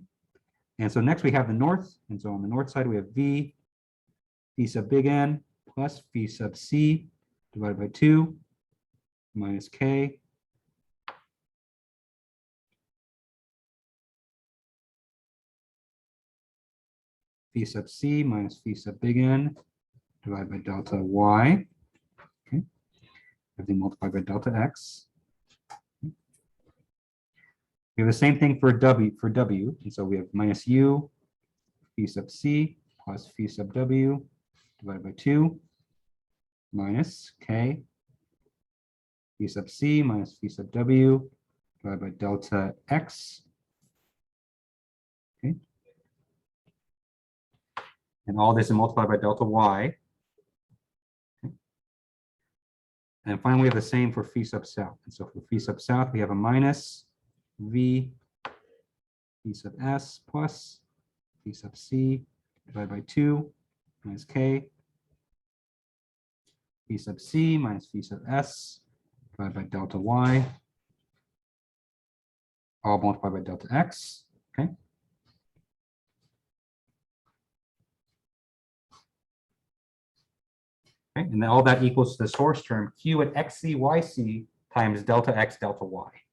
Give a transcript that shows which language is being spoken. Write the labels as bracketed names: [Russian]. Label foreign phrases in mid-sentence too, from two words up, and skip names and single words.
[English] And so next we have the north. And so on the north side, we have v phi sub big N plus phi sub c divided by 2 minus k phi sub c minus phi sub big N divided by delta y. Okay. Everything multiplied by delta x. Okay. We have the same thing for w, and so we have minus u phi sub c plus phi sub w divided by 2 minus k phi sub c minus phi sub w divided by delta x. Okay. And all this is multiplied by delta y. Okay. And finally, we have the same for phi sub south. And so for phi sub south, we have a minus v phi sub s plus phi sub c divided by 2 minus k phi sub c minus phi sub s divided by delta y, all multiplied by delta x. Okay. Okay, and then all that equals the source term q at xc yc times delta x delta y.